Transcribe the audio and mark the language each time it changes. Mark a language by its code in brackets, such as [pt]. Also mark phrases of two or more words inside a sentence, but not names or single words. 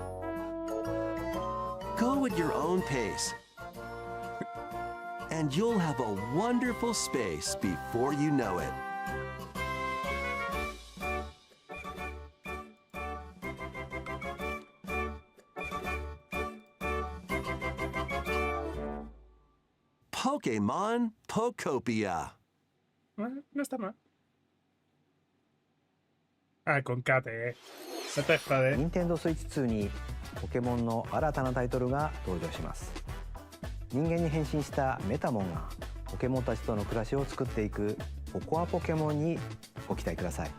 [en] Go at your own pace, and you'll have a wonderful space before you know it. Pokemon Pokopia. [es] No está mal. Ah, con Kate, No te jodes. [ja] 任天堂スイッチ2にポケモンの新たなタイトルが登場します。人間に変身したメタモンがポケモンたちとの暮らしを作っていくココアポケモンにご期待ください。